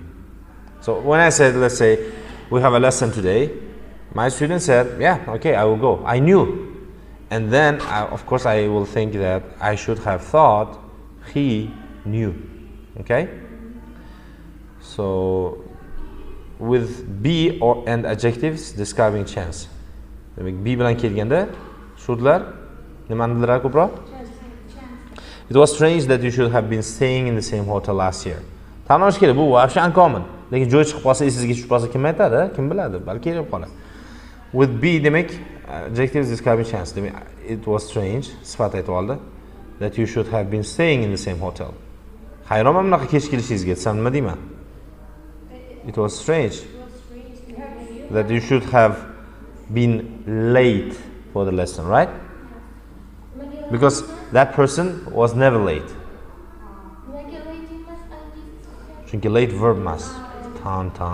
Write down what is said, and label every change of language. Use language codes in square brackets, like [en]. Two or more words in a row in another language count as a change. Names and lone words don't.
[en] So when I said, let's say, we have a lesson today, my student said, yeah, okay, I will go. I knew. And then, of course, I will think that I should have thought he knew, okay? So, with be or and adjectives describing chance. [uz] Demak, be bilan kelganda, shudlar nimani bildirar ko'proq? [en] It was strange that you should have been staying in the same hotel last year. [uz] Tan olish kerak, bu вообще uncommon. Lekin joy chiqib qolsa, esingizga tushib qolsa kim aytadi? Kim biladi? Balki kelib qoladi. [en] With be demak adjectives describing chance. Demak, it was strange, [uz] sifat aytib oldi, [en] that you should have been staying in the same hotel. [uz] Hayronman bunaqa kech kelishingizga, desam nima deyman? [en] It was strange that you should have been late for the lesson, right? Because that person was never late. [uz] Chunki [en] late verb [uz] emas. Tan.